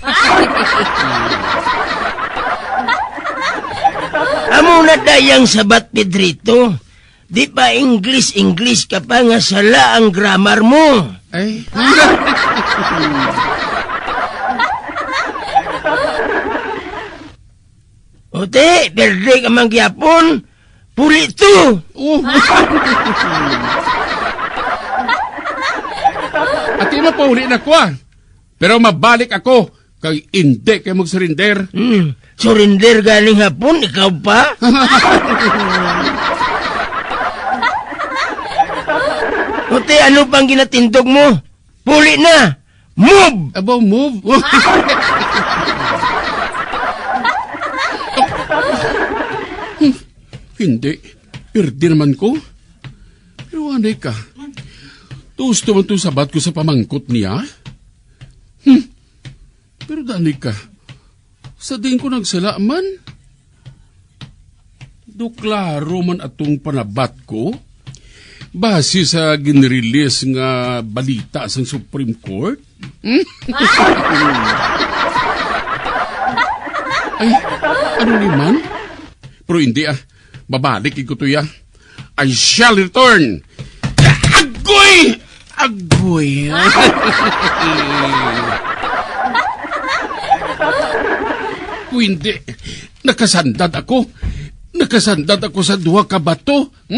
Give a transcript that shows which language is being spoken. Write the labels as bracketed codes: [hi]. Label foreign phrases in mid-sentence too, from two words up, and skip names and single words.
[hil] Amo na dayang sabat, Pedrito. Di pa English ka pa nga sala ang grammar mo. Ay. Ote, berde ka mang gyapon. Puli to. Oh. Ati na pa uli na ko Pero mabalik ako. Kay hindi kayo mag-surrender. Surrender galing hapon, ikaw pa? Ote, ano pang ginatindog mo? Puli na! [en] Move! [hil] Abo, move. Hindi. Perdi naman ko. Pero anay ka. Gusto man itong sabat ko sa pamangkot niya? Pero dani ka. Sa din ko nagsala man. Klaro man atong panabat ko. Base sa ginrelease nga balita sa Supreme Court. Ay, ano ni man? Pero hindi babalik ko to ya. [en] I shall return. [hil] Agoy! Agoy! Kung hindi, nakasandad ako. Nakasandad ako sa duha ka bato.